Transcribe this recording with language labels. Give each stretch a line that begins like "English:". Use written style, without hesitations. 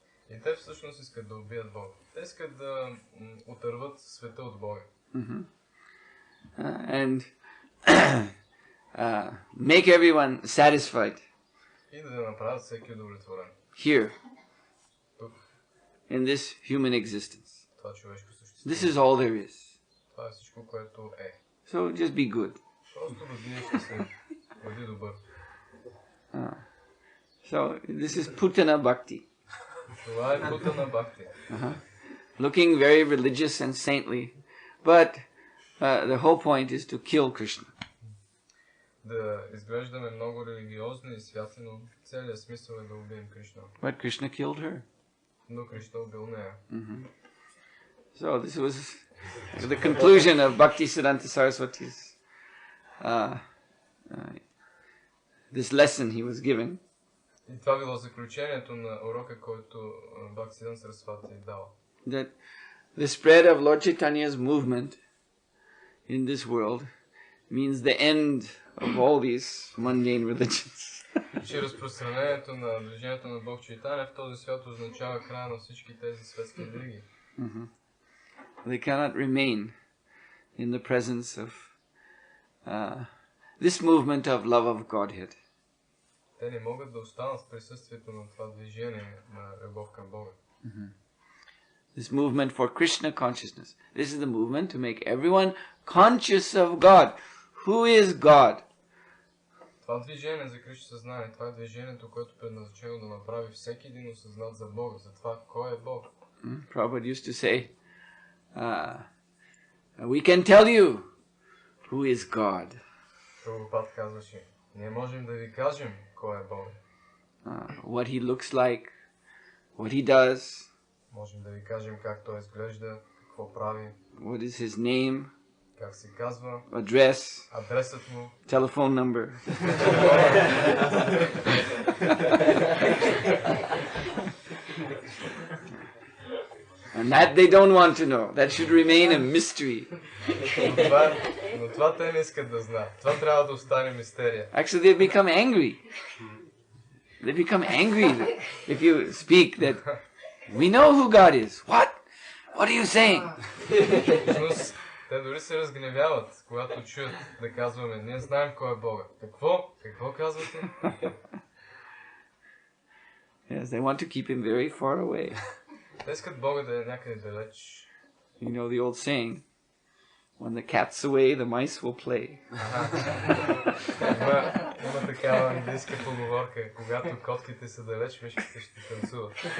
Bulgarian: И те всъщност искат да убият Бога. Те искат да отърват света от Бога.
English: And make everyone satisfied.
Bulgarian: И да направят всеки удовлетворен.
English: Here,
Bulgarian: Тук,
English: in this human existence.
Bulgarian: това човешко същество.
English: This is all there is.
Bulgarian: Това е всичко, което е.
English: So just be good.
Bulgarian: Просто бъди щастлив, бъди добър.
English: So this is Putana Bhakti.
Bulgarian: Това е Путана бхакти.
English: Looking very religious and saintly, but the whole point is to kill Krishna.
Bulgarian: Да изглеждаме много религиозни и святи, но целият смисъл е да убием Кришна.
English: But Krishna killed her.
Bulgarian: Но Кришна убил нея.
English: So this was the conclusion of Bhaktisiddhanta Saraswati's this lesson he was given.
Bulgarian: И това било заключението на урока, който Бхактисиданта Сарасвати дава.
English: That the spread of Lord Chaitanya's movement in this world means the end of all these mundane religions.
Bulgarian: Че разпространението на движението на Бог Чайтания в този свят означава края на всички тези светски религии.
English: They cannot remain in the presence of this movement of love of Godhead.
Bulgarian: Те не могат да останат в присъствието на това движение на любов към Бога.
English: This movement for Krishna consciousness. This is the movement to make everyone conscious of God. Who is God?
Bulgarian: Това движение за Кришна съзнание, това е движението, което е предназначено да направи всеки един осъзнат за Бога, за това кой е Бог.
English: Prabhupada used to say, we can tell you who is God.
Bulgarian: Прабхупад казваше, ние можем да ви кажем кой е Бог.
English: What he looks like, what he does.
Bulgarian: Можем да ви кажем как той изглежда, какво прави.
English: What is his name?
Bulgarian: Как се казва.
English: Address.
Bulgarian: Адресът му.
English: Telephone number. And that they don't want to know. That should remain a mystery.
Bulgarian: Но това те не искат да знаят. Това трябва да остане мистерия.
English: Actually, they become angry. They become angry if you speak that we know who God is. What? What are you saying?
Bulgarian: Те дори се разгневяват, когато чуят да казваме, ние знаем кой е Бога. Какво? Какво казвате?
English: Yes, they want to keep him very far away.
Bulgarian: Те искат Бога да е някъде далеч.
English: You know the old saying, when the cat's away, the mice will play.
Bulgarian: Има такава английска поговорка, когато котките са далеч, мишките ще танцуват.